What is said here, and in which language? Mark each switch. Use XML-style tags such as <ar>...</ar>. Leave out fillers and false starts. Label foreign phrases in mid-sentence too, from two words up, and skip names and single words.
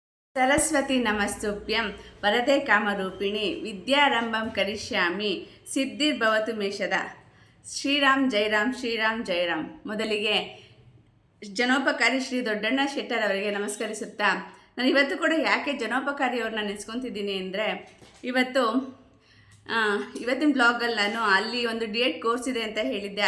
<sa>सरस्वती नमस्तुभ्यं वरदे कामरूपिणी विद्यारंभं करिष्यामि सिद्धिर्भवतु मे सदा ಶ್ರೀರಾಮ್ ಜೈರಾಮ್.</sa> <kn>ಮೊದಲಿಗೆ ಜನೋಪಕಾರಿ ಶ್ರೀ ದೊಡ್ಡಣ್ಣ ಶೆಟ್ಟರ್ ಅವರಿಗೆ ನಮಸ್ಕರಿಸುತ್ತಾ, ನಾನು ಇವತ್ತು ಕೂಡ ಯಾಕೆ ಜನೋಪಕಾರಿ ಅವ್ರನ್ನ ನೆನೆಸ್ಕೊತಿದ್ದೀನಿ ಅಂದರೆ, ಇವತ್ತಿನ ಬ್ಲಾಗಲ್ಲಿ ನಾನು ಅಲ್ಲಿ ಒಂದು</kn> <en>D.Ed course</en> <kn>ಇದೆ ಅಂತ ಹೇಳಿದ್ದೆ.</kn>